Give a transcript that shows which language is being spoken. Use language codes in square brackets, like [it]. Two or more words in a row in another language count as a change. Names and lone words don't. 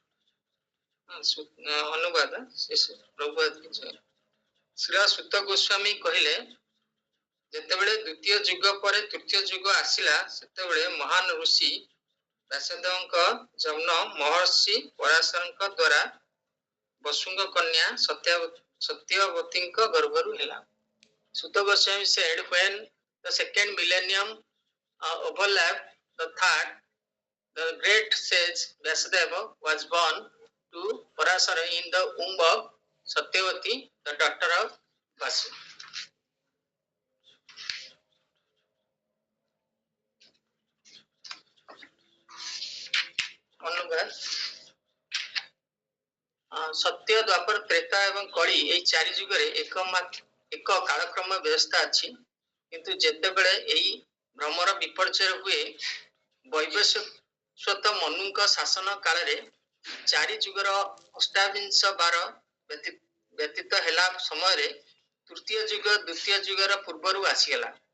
[or] ଅନୁବାଦ ପ୍ରଭୁପାଦ ଶ୍ରୀ ସୁତ ଗୋସ୍ୱାମୀ କହିଲେ ଯେତେବେଳେ ଦ୍ୱିତୀୟ ଯୁଗ ପରେ ତୃତୀୟ ଯୁଗ ଆସିଲା ସେତେବେଳେ ମହାନ ଋଷି ବ୍ୟାସଦେବଙ୍କ ଜନ୍ମ ମହର୍ଷି ପରାଶରଙ୍କ ଦ୍ୱାରା ବସୁଙ୍କ କନ୍ୟା ସତ୍ୟବତୀଙ୍କ ଗର୍ଭରୁ ହେଲା. [en] Sutta Goswami said when the second millennium overlapped the third, the great sage Vyasadeva was born to Parasara in the womb of Satyavati, the daughter of Vasu. [or] ସତ୍ୟ ଦ୍ୱାପର ତ୍ରେତା ଏବଂ କଳି ଏହି ଚାରି ଯୁଗରେ ଏକ କାଳକ୍ରମ ବ୍ୟବସ୍ଥା ଅଛି କିନ୍ତୁ ଯେତେବେଳେ ଏହି ଭ୍ରମର ବିପର୍ଯ୍ୟୟ ହୁଏ ବୈବସ୍ୱତ ମନୁଙ୍କ ଶାସନ କାଳରେ ଚାରି ଯୁଗର ଅଷ୍ଟାବିଂଶ ବାର ବ୍ୟତୀତ ହେଲା ସମୟରେ ତୃତୀୟ ଯୁଗ ଦ୍ୱିତୀୟ ଯୁଗର ପୂର୍ବରୁ ଆସିଗଲା.